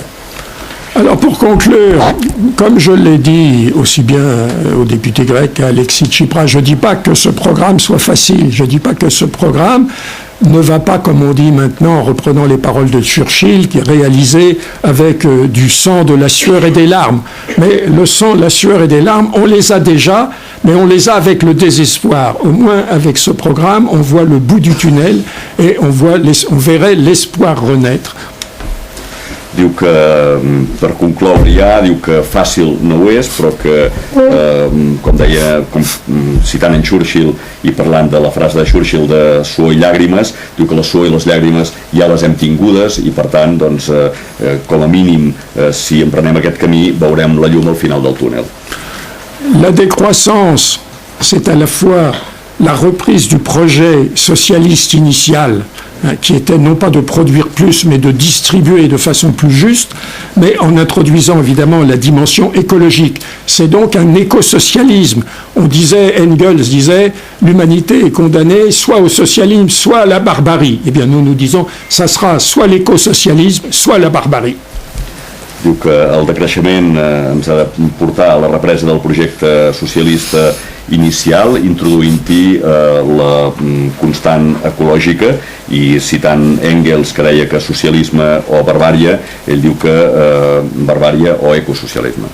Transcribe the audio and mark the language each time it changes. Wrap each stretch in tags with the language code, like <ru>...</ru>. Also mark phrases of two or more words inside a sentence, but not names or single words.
<fr>Alors pour conclure, comme je l'ai dit aussi bien au député grec qu'à Alexis Tsipras, je ne dis pas que ce programme soit facile, je ne dis pas que ce programme ne va pas, comme on dit maintenant, en reprenant les paroles de Churchill, qui est réalisé avec du sang, de la sueur et des larmes. Mais le sang, la sueur et des larmes, on les a déjà, mais on les a avec le désespoir. Au moins, avec ce programme, on voit le bout du tunnel et on verrait l'espoir renaître.</fr> <ca>Diu que, per concloure ja, diu que fàcil no ho és, però que, com deia, citant en Churchill i parlant de la frase de Churchill de suor i llàgrimes, diu que la suor i les llàgrimes ja les hem tingudes i per tant, doncs, com a mínim, si emprenem aquest camí, veurem la llum al final del túnel.</ca> <fr>La décroissance, c'est à la fois la reprise du projet socialiste initial, qui était non pas de produire plus, mais de distribuer de façon plus juste, mais en introduisant évidemment la dimension écologique. C'est donc un écosocialisme. Engels disait, l'humanité est condamnée soit au socialisme, soit à la barbarie. Eh bien, nous disons, ça sera soit l'écosocialisme, soit la barbarie.</fr> <ca>Diu que el decreixement ens ha de portar a la represa del projecte socialista inicial, introduint-hi la constant ecològica, i citant Engels, que deia que socialisme o barbària, ell diu que barbària o ecosocialisme.</ca>